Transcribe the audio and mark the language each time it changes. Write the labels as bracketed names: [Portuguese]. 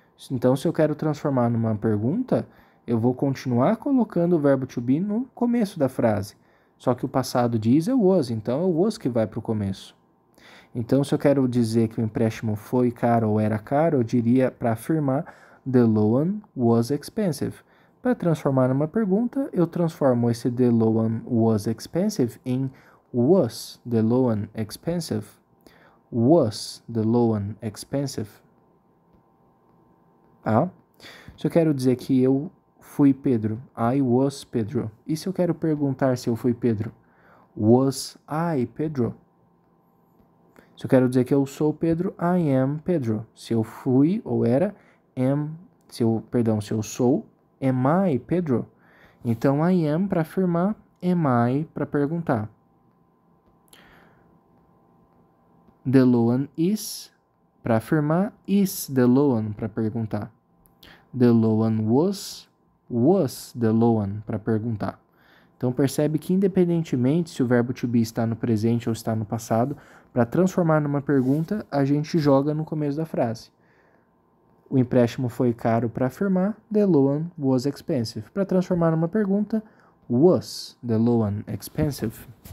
[Portuguese] Então, se eu quero transformar numa pergunta, eu vou continuar colocando o verbo to be no começo da frase. Só que o passado de is é was, então é o was que vai para o começo. Então, se eu quero dizer que o empréstimo foi caro ou era caro, eu diria para afirmar the loan was expensive. Para transformar numa pergunta, eu transformo esse the loan was expensive em was the loan expensive. [English] Was the loan expensive? [Portuguese] Ah? Se eu quero dizer que eu fui Pedro, I was Pedro. E se eu quero perguntar se eu fui Pedro? Was I Pedro? Se eu quero dizer que eu sou Pedro, I am Pedro. Se eu fui ou era, se eu sou, am I Pedro? Então, I am para afirmar, am I para perguntar. [English] The loan is para afirmar, is the loan para perguntar. The loan was the loan para perguntar. [Portuguese] Então percebe que independentemente se o verbo to be está no presente ou está no passado, para transformar numa pergunta, a gente joga no começo da frase. O empréstimo foi caro para afirmar, the loan was expensive. Para transformar numa pergunta, was the loan expensive?